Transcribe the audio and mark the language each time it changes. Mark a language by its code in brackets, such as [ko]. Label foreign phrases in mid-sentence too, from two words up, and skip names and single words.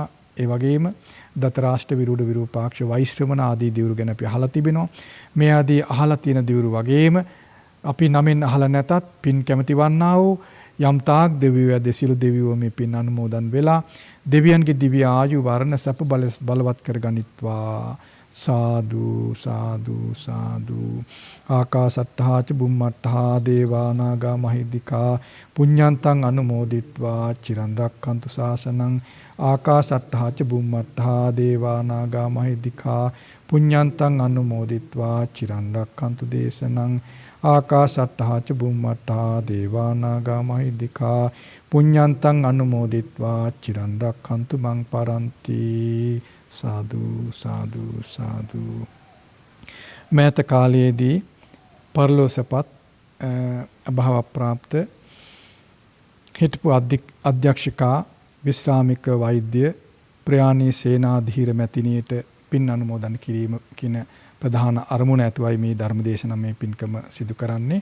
[si] ඒ වගේම දතරාෂ්ට විරූඪ විරූපාක්ෂ වෛශ්‍රවණ ආදී දෙවිවරු ගැන අපි අහලා තිබෙනවා. මේ ආදී අහලා තියෙන දෙවිවරු වගේම අපි නමින් අහලා නැතත් පින් කැමති වන්නා වූ යම් තාක් දෙවියෝ ඇද සියලු දෙවියෝ මේ පින් අනුමෝදන් වෙලා දෙවියන්ගේ දිව්‍ය ආයු වර්ණ සැප බලවත් කරගනිත්වා. සාදු සාදු සාදු. [pi] ආකාසට්ඨා ච බුම්මට්ඨා දේවා නාග මහිද්దికා පුඤ්ඤන්තං අනුමෝදිත්වා චිරන් රක්ඛන්තු ශාසනං. ආකාසට්ඨා ච බුම්මට්ඨා දේවා නාග මහිද්దికා පුඤ්ඤන්තං අනුමෝදිත්වා චිරන් රක්ඛන්තු දේශනං. ආකාසට්ඨා ච බුම්මට්ඨා දේවා නාග මහිද්దికා පුඤ්ඤන්තං අනුමෝදිත්වා චිරන් රක්ඛන්තු මං පරන්ති. [si] සාදු සාදු සාදු. මෑත කාලයේදී පරලෝසපත් අභාව ප්‍රාප්ත හිටපු අධ්‍යක්ෂකා විශ්‍රාමික වෛද්‍ය ප්‍රයාණී සේනාධීර මැතිණියට පින් අනුමෝදන් කිරීම කියන ප්‍රධාන අරමුණ ඇතුවයි මේ ධර්මදේශන මේ පින්කම සිදු කරන්නේ.